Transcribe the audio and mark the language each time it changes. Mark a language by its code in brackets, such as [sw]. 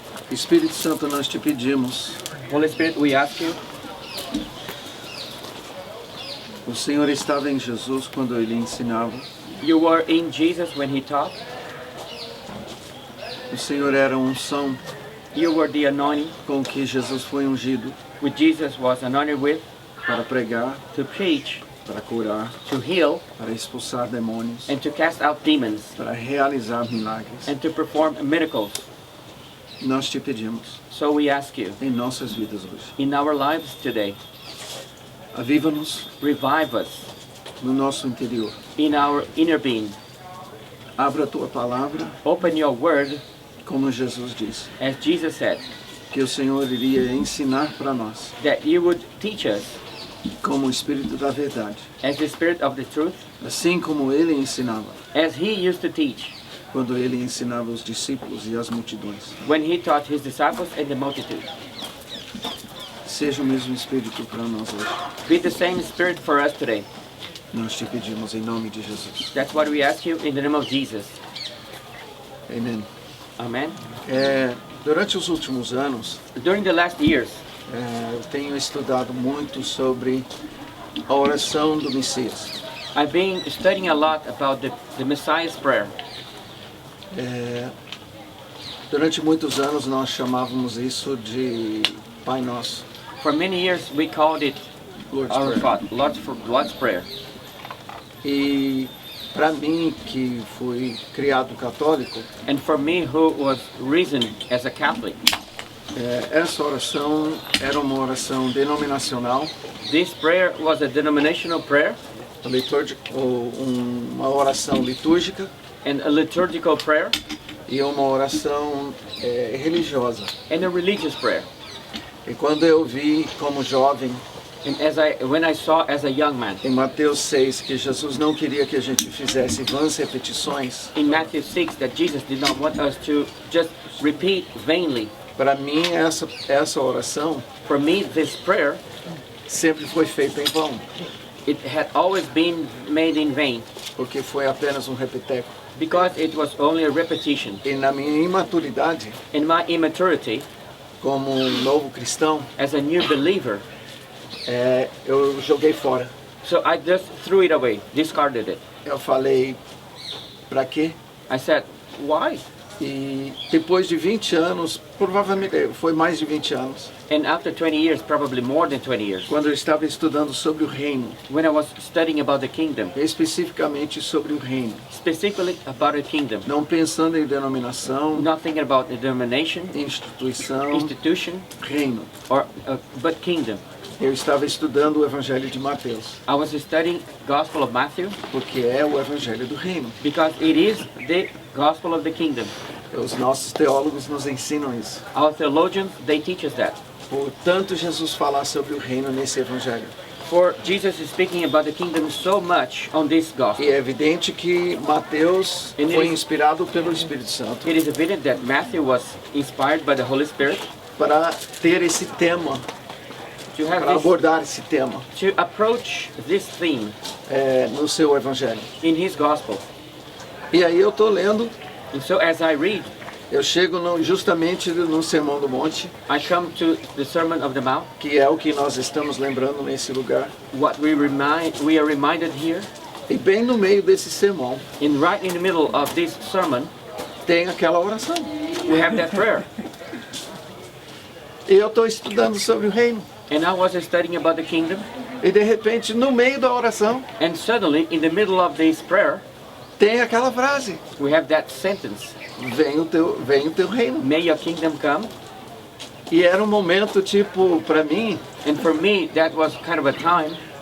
[pt] Espírito Santo, nós te pedimos. [en] Holy Spirit, we ask you. [pt] O Senhor estava em Jesus quando ele ensinava. [en] You were in Jesus when he taught. [pt] O Senhor era a unção [en] You were the anointing [pt] com que Jesus foi ungido [en] which Jesus was anointed with [pt] para pregar, [en] to preach, [pt] para curar, [en] to heal, [pt] para expulsar demônios, [en] and to cast out demons, [pt] para realizar milagres. [en] and to perform miracles. [pt] Nós te pedimos [en] So we ask you, [pt] em nossas vidas hoje. [en] in our lives today, [pt] Aviva-nos [en] revive us [pt] no nosso interior. [en] in our inner being. [pt] Abra a tua palavra, [en] Open your word, [pt] como Jesus disse, [en] as Jesus said, [pt] que o Senhor iria ensinar para nós, [en] that you would teach us [pt] como o Espírito da verdade, [en] as the Spirit of the truth, [pt] assim como ele ensinava, [en] as he used to teach [pt] quando ele ensinava os discípulos e as multidões. [en] when he taught his disciples and the multitude. [pt] Seja o mesmo Espírito para nós hoje. [en] Be the same Spirit for us today. [pt] Nós te pedimos em nome de Jesus. [en] That's what we ask you in the name of Jesus. [pt] Amém. [en] Amen. [pt] Durante os últimos anos, [en] During the last years, [pt] eu tenho estudado muito sobre a oração do Messias. [en] I've been studying a lot about the Messiah's prayer. [pt] Durante muitos anos nós chamávamos isso de Pai Nosso, [en] For many years we called it Lord's our Prayer. Lord's Prayer. [pt] E para mim, que fui criado católico, [en] And for me, who was risen as a Catholic, [pt] essa oração era uma oração denominacional, [en] this prayer was a denominational prayer [pt] uma oração litúrgica [en] and a liturgical prayer [pt] e uma oração religiosa. [en] and a religious prayer. [pt] E quando eu vi como jovem [en] And when I saw as a young man [pt] em Mateus 6 que Jesus não queria que a gente fizesse vãs repetições, [en] in Matthew 6 that Jesus did not want us to just repeat vainly, [pt] para mim essa oração [en] for me this prayer, [pt] sempre foi feita em vão, [en] it had always been made in vain [pt] porque foi apenas um repeteco. [en] because it was only a repetition. [pt] E na minha imaturidade, [en] In my immaturity, [pt] como um novo cristão, [en] as a new believer, [pt] eu joguei fora. [en] so I just threw it away, discarded it. [pt] Eu falei, para quê? [en] I said, why? [pt] E depois de 20 anos, provavelmente foi mais de 20 anos, [en] And after 20 years, probably more than 20 years, [pt] quando eu estava estudando sobre o reino, [en] when I was studying about the kingdom, [pt] especificamente sobre o reino, [en] specifically about the kingdom, [pt] não pensando em denominação, [en] not thinking about the denomination, [pt] instituição, [en] institution, [pt] reino. [en] but kingdom. [pt] Eu estava estudando o Evangelho de Mateus, [en] I was studying Gospel of Matthew [pt] porque é o Evangelho do reino. [en] because it is the Gospel of the kingdom. [pt] Os nossos teólogos nos ensinam isso. [en] Our theologians, they teach us that. [pt] Portanto, Jesus falar sobre o reino nesse Evangelho. [en] For Jesus is speaking about the kingdom so much on this gospel. [pt] E é evidente que Mateus foi inspirado pelo Espírito Santo [en] It is evident that Matthew was inspired by the Holy Spirit [pt] para ter esse tema, [en] to have [pt] para [en] this, [pt] abordar esse tema [en] to approach this theme [pt] no seu Evangelho. [en] in his gospel. [pt] E aí eu estou lendo, [en] And so as I read, [pt] eu chego justamente no Sermão do Monte, [en] I come to the Sermon of the Mount, [pt] que é o que nós estamos lembrando nesse lugar. [en] what we are reminded here, [pt] E bem no meio desse sermão [en] and right in the middle of this sermon, [pt] tem aquela oração. [en] we have that prayer. [pt] E eu estou estudando sobre o reino. [en] And I was studying about the kingdom, [pt] E de repente, no meio da oração, [en] and suddenly in the middle of this prayer, [pt] tem aquela frase: [en] we have that sentence, [pt] vem o teu reino. [en] may your kingdom come. [pt] E era um momento tipo, para mim, [en] And for me, that was kind of a time,